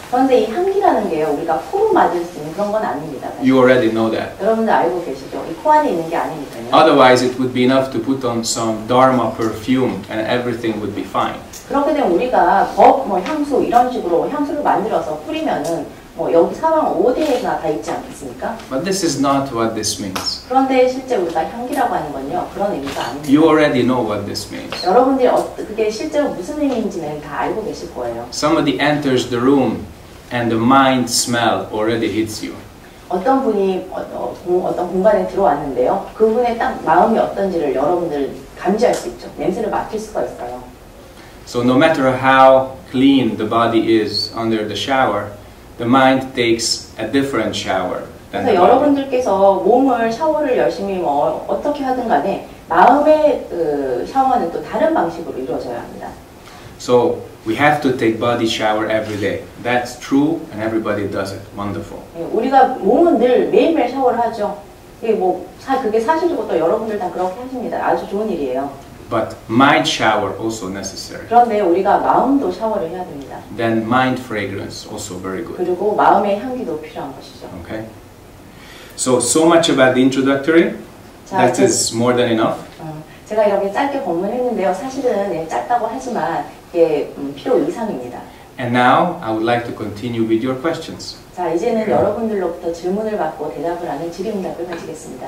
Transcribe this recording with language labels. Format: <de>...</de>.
<ko>그런데 이 향기라는 게요, 우리가 코로 맡을 수 있는 그런 건 아닙니다. 사실.</ko> <en>You already know that.</en> <ko>여러분들 알고 계시죠? 이 코 안에 있는 게 아니니까요.</ko> <en>Otherwise, it would be enough to put on some Dharma perfume and everything would be fine.</en> <ko>그렇게 되면 우리가 향수 이런 식으로 향수를 만들어서 뿌리면은 여기 사방 5대가 다 있지 않겠습니까?</ko> <en>But this is not what this means.</en> <ko>그런데 실제 우리가 향기라고 하는 건요, 그런 의미가 아닙니다.</ko> <en>You already know what this means.</en> <ko>여러분들이 그게 실제로 무슨 의미인지는 다 알고 계실 거예요.</ko> <en>Somebody enters the room and the mind smell already hits you.</en> <ko>어떤 분이 어떤 공간에 들어왔는데요, 그분의 딱 마음이 어떤지를 여러분들 감지할 수 있죠. 냄새를 맡을 수가 있어요.</ko> <en>So no matter how clean the body is under the shower, the mind takes a different shower than</en> <ko>그래서</ko> <en>the body.</en> <ko>여러분들께서 몸을 샤워를 열심히 어떻게 하든 간에 마음의 샤워는 또 다른 방식으로 이루어져야 합니다.</ko> <en>So we have to take body shower every day. That's true and everybody does it. Wonderful.</en> <ko>우리가 몸은 늘 매일매일 샤워를 하죠. 그게 사실이고 또 여러분들 다 그렇게 하십니다. 아주 좋은 일이에요.</ko> <en>But mind shower also necessary.</en> <ko>그런데 우리가 마음도 샤워를 해야 됩니다.</ko> <en>Then mind fragrance also very good.</en> <ko>그리고 마음의 향기도 필요한 것이죠.</ko> <en>Okay. So much about the introductory. That is more than enough.</en> <ko>제가 이렇게 짧게 본문했는데요. 사실은 짧다고 하지만 이게 필요 이상입니다.</ko> <en>And now I would like to continue with your questions.</en> <ko>자, 이제는 여러분들로부터 질문을 받고 대답을 하는 질의응답을 가지겠습니다.</ko>